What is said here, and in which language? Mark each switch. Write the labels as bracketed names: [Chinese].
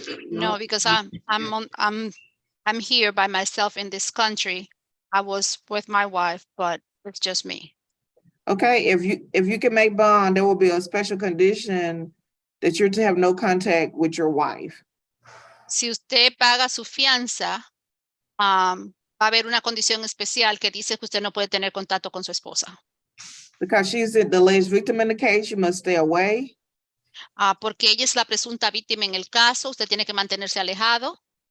[English] No, because I'm here by myself in this country. I was with my wife, but it's just me. Okay, if you can make bond, there will be a special condition that you're to have no contact with your wife. [Spanish] Si usted paga su fianza, va a haber una condición especial que dice que usted no puede tener contacto con su esposa. [English] Because she's the alleged victim in the case, you must stay away. [Spanish] Porque ella es la presunta víctima en el caso, usted tiene que mantenerse alejado